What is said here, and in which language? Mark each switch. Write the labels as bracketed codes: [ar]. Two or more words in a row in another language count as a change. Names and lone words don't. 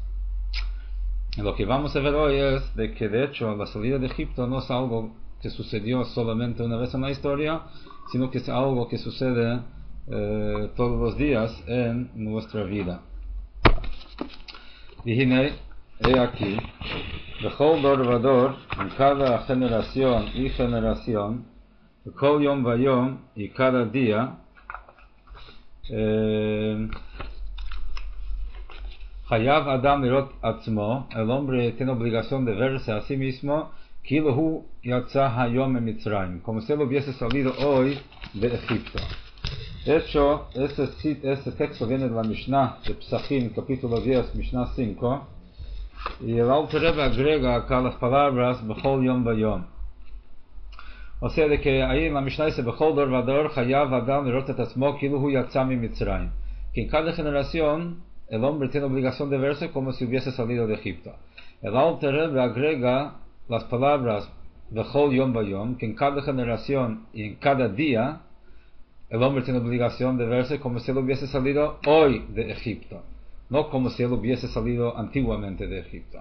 [es] Lo que vamos a ver hoy es de que de hecho la salida de Egipto no es algo que sucedió solamente una vez en la historia, sino que es algo que sucede todos los días en nuestra vida. Y he aquí, [he] בכל דור ודור, [es] en cada generación y generación, [he] בכל יום ויום, [es] y cada día, [he] חייב אדם לראות עצמו, [es] el hombre tiene obligación de verse a sí mismo, [he] כאילו הוא יצא היום ממצרים, [es] como si él hubiese salido hoy de Egipto. De hecho, este texto viene de la Mishnah de Psachim, capítulo 10, Mishnah 5, y el Alter Rebbe agrega acá las palabras [he] בכל יום ויום. [es] O sea, de que ahí en la Mishnah dice [he] בכל דור ודור חייב אדם לראות עצמו כאילו הוא יצא ממצרים, [es] que en cada generación el hombre tiene obligación de verse como si hubiese salido de Egipto. El Alter Rebbe agrega las palabras [he] בכל יום ויום, [es] que en cada generación y en cada día el hombre tiene obligación de verse como si él hubiese salido hoy de Egipto, no como si él hubiese salido antiguamente de Egipto.